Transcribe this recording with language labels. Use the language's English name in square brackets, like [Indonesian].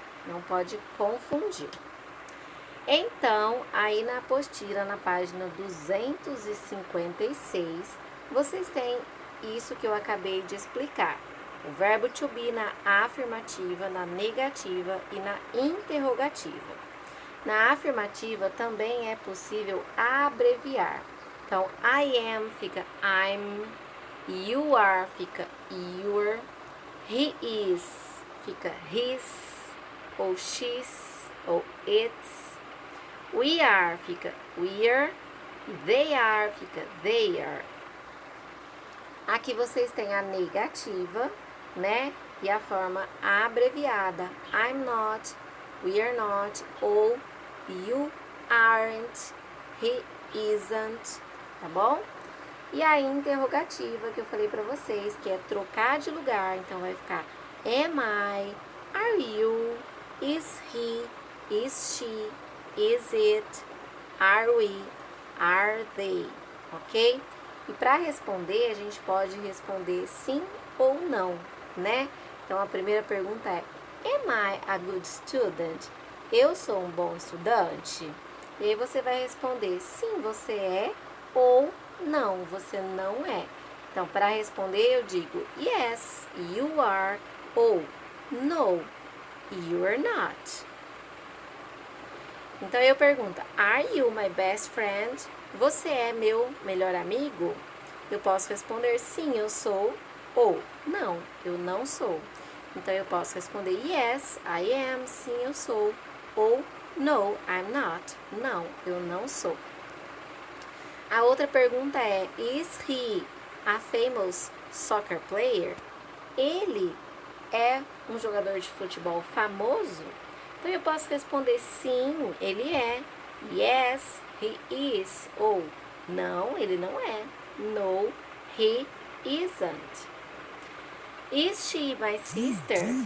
[Portuguese] Não pode confundir. Então, aí na apostila, na página 256, vocês têm isso que eu acabei de explicar. O verbo to be na afirmativa, na negativa e na interrogativa. Na afirmativa também é possível abreviar. Então, I am fica I'm, you are fica your, he is fica his, ou she's, ou it's, we are fica we're, they are fica they are. Aqui vocês têm a negativa, né? E a forma abreviada. [English] I'm not, we are not, [Portuguese] ou [English] you aren't, he isn't, [Portuguese] tá bom? E a interrogativa que eu falei pra vocês, que é trocar de lugar. Então, vai ficar [English] am I, are you, is he, is she, is it, are we, are they, ok? [Portuguese] E para responder, a gente pode responder sim ou não, né? Então, a primeira pergunta é: [English] Am I a good student? [Portuguese] Eu sou um bom estudante? E aí você vai responder sim, você é, ou não, você não é. Então, para responder, eu digo [English] yes, you are, [Portuguese] ou [English] no, you are not. [Portuguese] Então, eu pergunto: [English] Are you my best friend? [Portuguese] Você é meu melhor amigo? Eu posso responder sim, eu sou, ou não, eu não sou. Então, eu posso responder [English] yes, I am, [Portuguese] sim, eu sou, ou [English] no, I'm not, [Portuguese] não, eu não sou. A outra pergunta é: [English] Is he a famous soccer player? [Portuguese] Ele é um jogador de futebol famoso? Então, eu posso responder sim, ele é. [English] Yes, he is. [Portuguese] Ou não, ele não é. [English] No, he isn't. Is she my sister?